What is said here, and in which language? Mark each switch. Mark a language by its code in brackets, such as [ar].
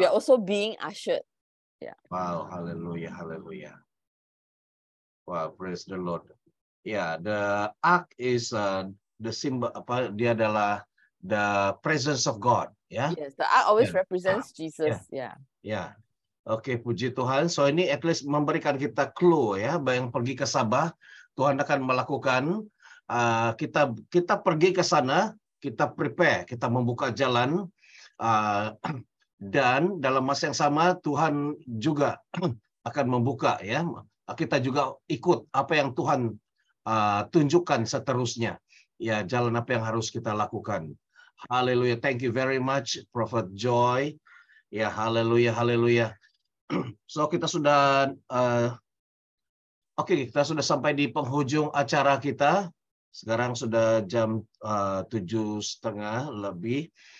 [en] We are also being ushered. Yeah. Wow, hallelujah, hallelujah. Wow, praise the Lord. Yeah, the ark is the symbol [ms] apa dia adalah [en] the presence of God, ya. Yes, the ark always represents Jesus. Yeah. [ms] Ya. Oke, puji Tuhan. So ini [en] at least [ms] memberikan kita clue ya, yang pergi ke Sabah, Tuhan akan melakukan kita pergi ke sana, kita prepare, kita membuka jalan dan dalam masa yang sama Tuhan juga akan membuka ya. Kita juga ikut apa yang Tuhan tunjukkan seterusnya. Ya, jalan apa yang harus kita lakukan. Haleluya. [en] Thank you very much Prophet Joy. [ms] Ya, haleluya, haleluya. So kita sudah kita sudah sampai di penghujung acara kita. Sekarang sudah jam 7:30 lebih.